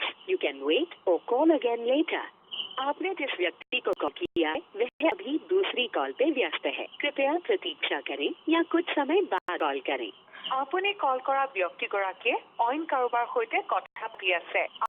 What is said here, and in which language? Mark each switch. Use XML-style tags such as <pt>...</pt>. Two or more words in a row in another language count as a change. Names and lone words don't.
<en>You can wait or call again later.</en> <hi>आपने जिस व्यक्ति को कॉल किया है वह अभी दूसरी कॉल पे व्यस्त है। कृपया प्रतीक्षा करें या कुछ समय बाद कॉल करें।</hi> <as>আপুনি কল কৰা ব্যক্তিগৰাকীয়ে অইন কাৰোবাৰ সৈতে কথা পাতি আছে।</as>